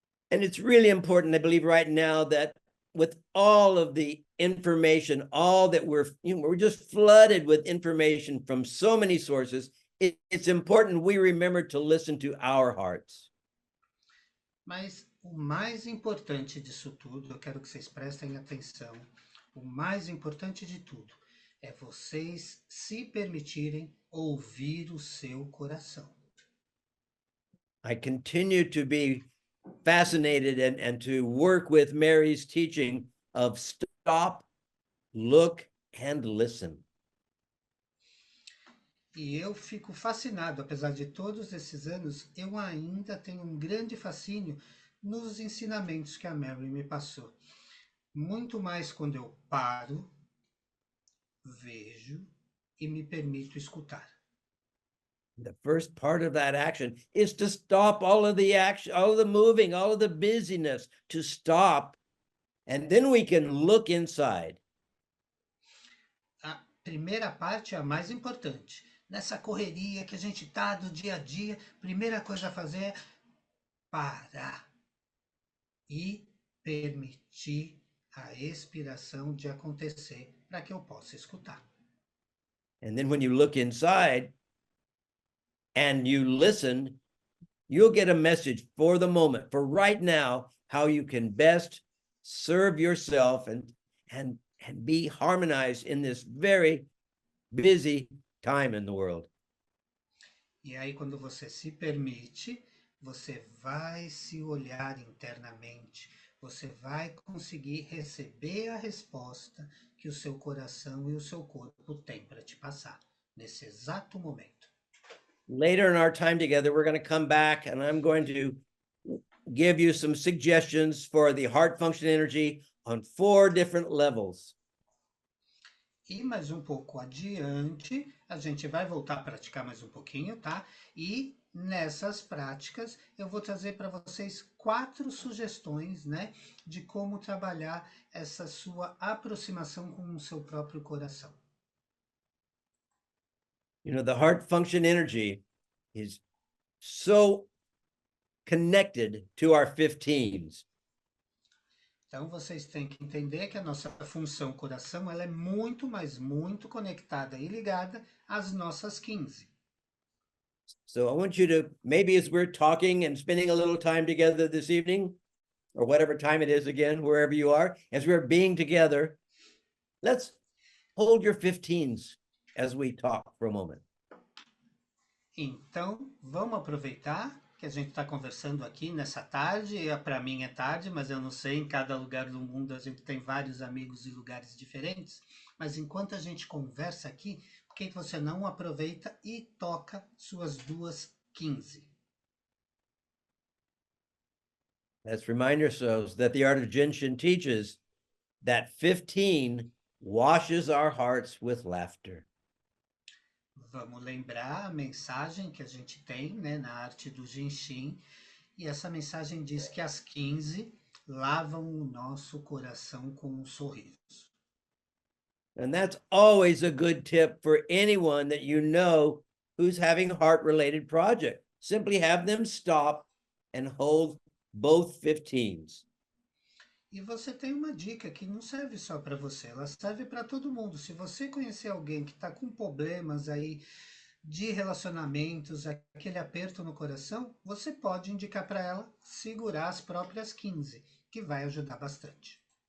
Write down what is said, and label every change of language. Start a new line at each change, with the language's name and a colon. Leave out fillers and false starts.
English: And it's really important, I believe, right now that with all of the information, all that we're just flooded with information from so many sources, it's important we remember to listen to our hearts.
Portuguese: Mas o mais importante disso tudo, eu quero que vocês prestem atenção, o mais importante de tudo é vocês se permitirem ouvir o seu coração.
English: I continue to be fascinated and to work with Mary's teaching of stop, look, and listen.
Portuguese: E eu fico fascinado, apesar de todos esses anos, eu ainda tenho um grande fascínio nos ensinamentos que a Mary me passou. Muito mais quando eu paro, vejo e me permito escutar.
English: The first part of that action is to stop all of the action, all of the moving, all of the busyness, to stop, and then we can look inside.
Portuguese: A primeira parte é a mais importante. Nessa correria que a gente tá do dia a dia, primeira coisa a fazer é parar e permitir a expiração de acontecer para que eu possa escutar.
English: And then when you look inside and you listen, you'll get a message for the moment, for right now, how you can best serve yourself and be harmonized in this very busy time in the world.
Portuguese: E aí, quando você se permite, você vai se olhar internamente, você vai conseguir receber a resposta que o seu coração e o seu corpo têm para te passar, nesse exato momento.
English: Later in our time together, we're going to come back and I'm going to give you some suggestions for the heart function energy on 4 different levels.
Portuguese: E mais um pouco adiante, a gente vai voltar a praticar mais um pouquinho, tá? E Nessas práticas, eu vou trazer para vocês 4 sugestões, né, de como trabalhar essa sua aproximação com o seu próprio coração.
English: You know, the heart function energy is so connected to our 15s.
Portuguese: Então, vocês têm que entender que a nossa função coração, ela é muito, mas muito conectada e ligada às nossas 15.
English: So I want you to, maybe as we're talking and spending a little time together this evening, or whatever time it is again, wherever you are, as we're being together, let's hold your 15s as we talk for a moment.
Portuguese: Então, vamos aproveitar que a gente está conversando aqui nessa tarde. Para mim é tarde, mas eu não sei, em cada lugar do mundo a gente tem vários amigos e lugares diferentes. Mas enquanto a gente conversa aqui, por que você não aproveita e toca suas duas 15?
English: Let's remind ourselves that the art of Jinshin teaches that 15 washes our hearts with laughter.
Portuguese: Vamos lembrar a mensagem que a gente tem, né, na arte do Jinshin. E essa mensagem diz que as 15 lavam o nosso coração com um sorriso.
English: And that's always a good tip for anyone that you know who's having heart-related project. Simply have them stop and hold both 15s.
Portuguese: E você tem uma dica que não serve só para você, ela serve para todo mundo. Se você conhecer alguém que está com problemas aí de relacionamentos, aquele aperto no coração, você pode indicar para ela segurar as próprias 15, que vai ajudar bastante.